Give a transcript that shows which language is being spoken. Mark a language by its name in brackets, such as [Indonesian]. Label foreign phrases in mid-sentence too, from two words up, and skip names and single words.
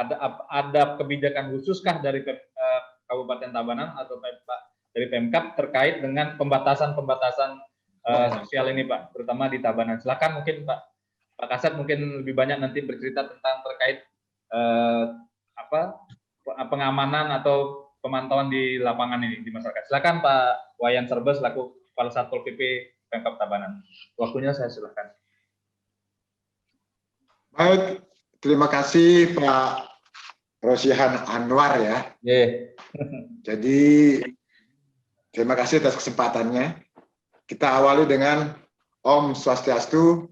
[Indonesian] Ada kebijakan khususkah dari Kabupaten Tabanan atau dari Pemkab terkait dengan pembatasan sosial ini Pak, terutama di Tabanan. Silakan mungkin Pak Kasat mungkin lebih banyak nanti bercerita tentang terkait pengamanan atau pemantauan di lapangan ini di masyarakat. Silakan Pak Wayan Serbes selaku Kepala Satpol PP Pemkab Tabanan. Waktunya saya silakan. Baik, terima kasih Pak Rosihan Anwar ya. Jadi terima kasih atas kesempatannya. Kita awali dengan Om Swastiastu.